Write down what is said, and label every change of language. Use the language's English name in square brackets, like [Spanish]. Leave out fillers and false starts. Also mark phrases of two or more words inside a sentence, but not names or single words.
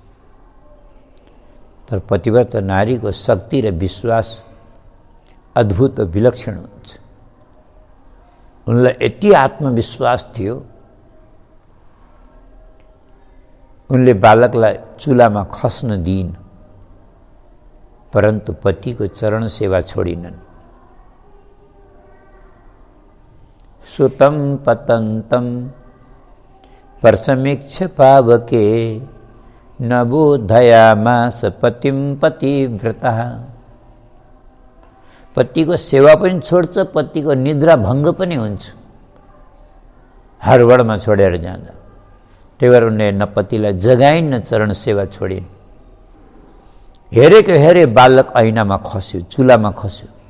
[Nepali] तर पतिव्रता नारीको शक्ति र विश्वास अद्भुत विलक्षण हुन्छ। उनलाई यति आत्मविश्वास थियो, उनले बालकलाई चुलामा खस्न दिइन्, परन्तु पतिको चरण सेवा छोडिनन्। [Sanskrit] सुतं पतन्तं परसमीक्ष पावके न बोधयामास पतिं पतिव्रतः। [Nepali] पतिको सेवा पनि छोड्छ, पतिको निद्रा भङ्ग पनि हुन्छ हडबडमा छोडेर जाँदा। त्यही भएर उनले न पतिलाई जगाइन् न चरण सेवा छोडिन्। हेरेको हेरे बालक ऐनामा खस्यो, चुलामा खस्यो।